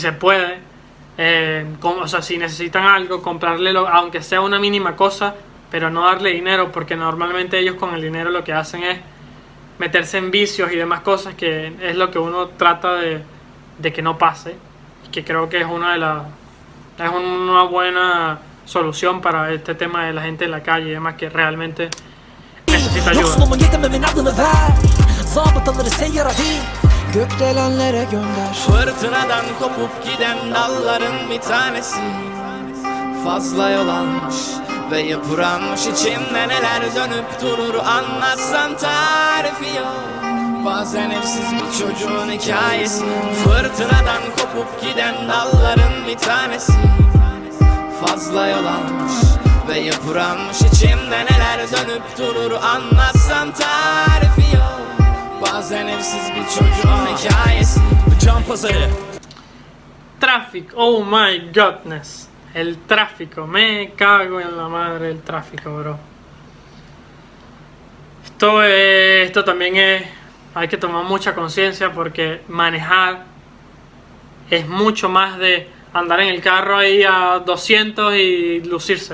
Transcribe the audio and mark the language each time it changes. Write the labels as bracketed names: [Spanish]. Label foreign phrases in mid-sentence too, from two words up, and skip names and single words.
[Spanish] se puede, o sea, si necesitan algo, comprarle, aunque sea una mínima cosa, pero no darle dinero, porque normalmente ellos con el dinero lo que hacen es meterse en vicios y demás cosas, que es lo que uno trata de que no pase, y que creo que es una buena solución para este tema de la gente en la calle y demás que realmente necesita ayuda. [Turkish] Yoksulluğumun yetememin adını ver. Zabıtaları seyyara değil, gökdelenlere gönder. Fırtınadan kopup giden dalların bir tanesi fazla yol almış ve yıpranmış, içimde neler dönüp durur anlatsam tarifi yok. Bazen evsiz bir çocuğun hikayesi, fırtınadan kopup giden dalların bir tanesi fazla yol almış ve yıpranmış, içimde neler dönüp durur anlatsam tarifi yok. Bazen evsiz bir çocuğun hikayesi. Can pazarı. [Spanish] Tráfico, [English] oh my godness. [Spanish] El tráfico, me cago en la madre el tráfico, bro. Esto también es, hay que tomar mucha conciencia porque manejar es mucho más de andar en el carro ahí a 200 y lucirse.